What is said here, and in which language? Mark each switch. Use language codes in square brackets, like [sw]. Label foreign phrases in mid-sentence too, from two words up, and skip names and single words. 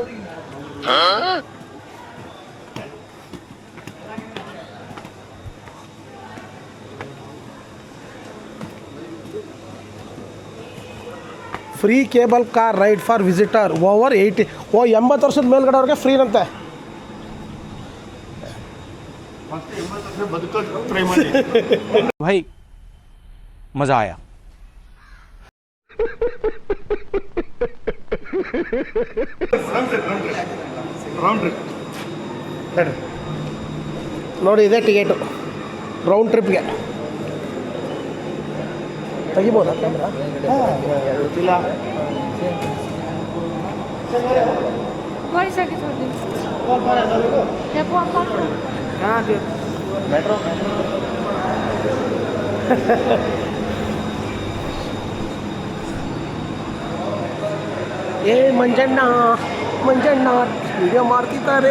[en] free cable car ride for visitor over 80 [kn] ವರ್ಷದ ಮೇಲ್ಗಡೆಯವ್ರಿಗೆ ಫ್ರೀನಂತೆ. [hi] भाई मजा आया. [kn] ನೋಡಿ ಇದೇ ಟಿಕೆಟು [en] round tripಗೆ. [kn] ತೆಗಿಬೋದಾ ಕ್ಯಾಮ್ರಾ? ಇಲ್ಲ. [en] What is that? [kn] ಮೆಟ್ರೋ ಮಂಜಣ್ಣ ವಿಡಿಯೋ ಮಾಡ್ತಿದ್ದಾರೆ.